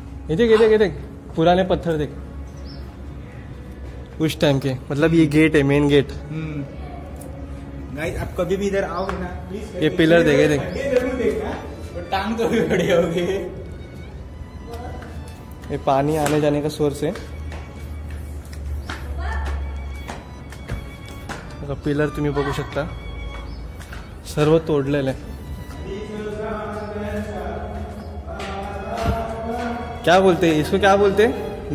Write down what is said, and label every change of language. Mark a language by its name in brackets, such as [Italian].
[Hindi] ये देख पुराने पत्थर देख, उस टाइम के, मतलब ये गेट है, मेन गेट। गाइस आप कभी भी इधर आओ ना प्लीज, ये पिलर देखे देख, जरूर देखना, तो टांग तो भी बड़े होगे। ये पानी आने जाने का सोर्स है। [Marathi] पिलर तुम्ही बघू शकता, सर्व तोडलेलं आहे। [Hindi] क्या बोलते हैं इसको, क्या बोलते हैं?